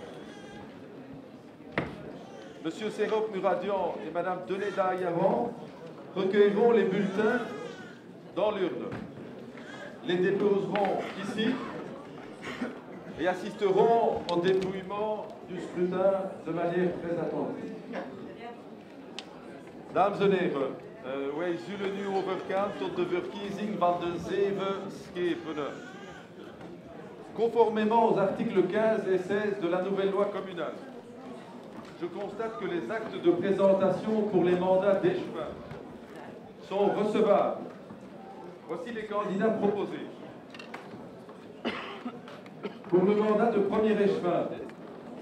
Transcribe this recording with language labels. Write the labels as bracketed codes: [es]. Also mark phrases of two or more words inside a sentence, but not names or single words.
[fr] Monsieur Serop Mouradian et Mme Denay Dayavan recueilleront les bulletins dans l'urne, les déposeront ici et assisteront au dépouillement du scrutin de manière très attentive. [nl] Dames en heren, wij zullen nu overgaan tot de verkiezing van de 7 schepenen. [fr] Conformément aux articles 15 et 16 de la nouvelle loi communale, je constate que les actes de présentation pour les mandats d'échevin sont recevables. Voici les candidats proposés. Pour le mandat de premier échevin, M.